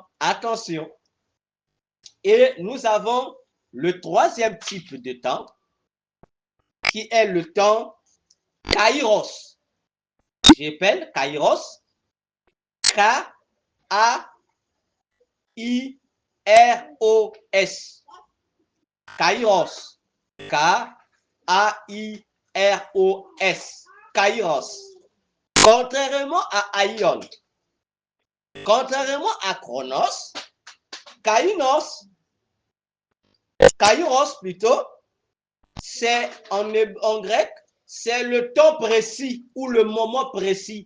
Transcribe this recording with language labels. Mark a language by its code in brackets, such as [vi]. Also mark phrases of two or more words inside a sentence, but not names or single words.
[fr] Attention. Et nous avons le troisième type de temps, qui est le temps kairos. J'appelle kairos, K-A-I-R-O-S. Kairos. K-A-I-R-O-S. Kairos. Contrairement à Aion, contrairement à Chronos, Kairos plutôt, c'est en grec, c'est le temps précis ou le moment précis.